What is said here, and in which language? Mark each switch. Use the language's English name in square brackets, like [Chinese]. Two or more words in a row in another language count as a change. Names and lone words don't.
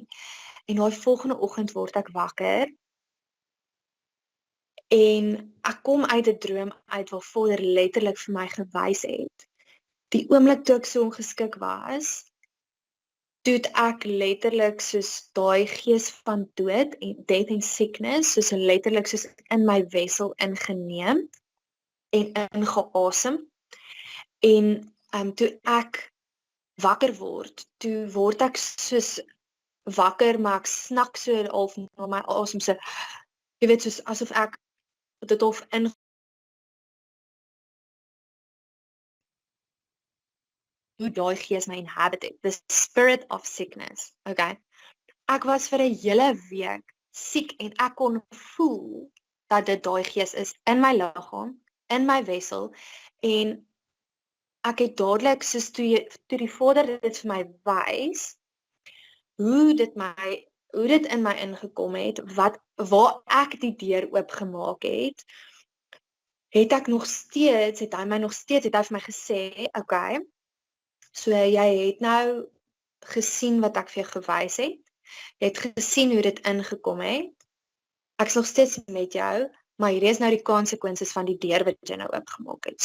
[Afrikaans] En daai volgende oggend word ek wakker en ek kom uit 'n droom uit waar Vader letterlik vir my gewys het. Die oomblik toe ek so ongeskik was, toe het ek letterlik soos daai gees van dood en [English] death and sickness, [Afrikaans] soos letterlik soos in my wessel ingeneem en ingeasem. En toe ek wakker word, toe word ek soos wakker, maar ek snak so half na my asem, so jy weet, soos asof ek dit of in hoe daai gees my [English] inhabited, the spirit of sickness, [Afrikaans] okay? Ek was vir 'n hele week siek en ek kon voel dat dit daai gees is in my liggaam, in my wessel en ek het dadelik, soos toe die Vader dit vir my wys, hoe dit in my ingekom het, waar ek die deur oopgemaak het, het hy my nog steeds, het hy vir my gesê, okay, so jy het nou gesien wat ek vir jou gewys het, jy het gesien hoe dit ingekom het, ek is nog steeds met jou, maar hierdie is nou die consequences van die deur wat jy nou oopgemaak het.